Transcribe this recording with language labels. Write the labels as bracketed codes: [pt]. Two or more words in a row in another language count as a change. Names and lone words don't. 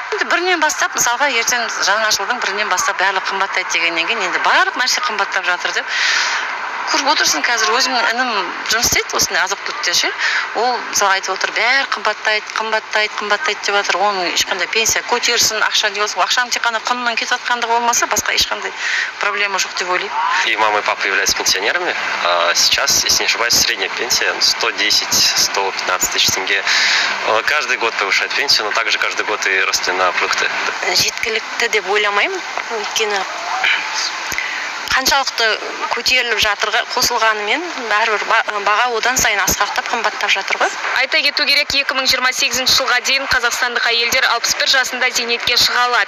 [kk] Бірінен бастап, мысалға ертең жаңа жылдың бірінен бастап барлық қымбаттайды дегеннен кейін енді барлық нәрсе қымбаттап жатыр деп көріп отырсың. Қазір өзімнің інім жұмыс істейді осындай азық-түлікте ше. Ол мысалы айтып отыр, бәрі қымбаттайды деп жатыр. Оның ешқандай пенсия көтерсін, ақша деп болса, ақшаның тек қана құнынан кетіп жатқандығы болмаса, басқа ешқандай проблема жоқ деп ойлаймын. [ru] И мама и папа являются пенсионерами. Сейчас, если не ошибаюсь, средняя пенсия 110-115 тысяч тенге. Каждый год повышает пенсию, но также каждый год и росты на продукты. [kk] Жеткілікті деп ойламаймын. Өйткені қаншалықты көтеріліп жатырға қосылғанымен бәрібір баға одан сайын асқақтап қымбаттап жатыр ғой. Айта кету керек, 2028 жылға дейін қазақстандық әйелдер 61 жасында зейнетке шыға алады.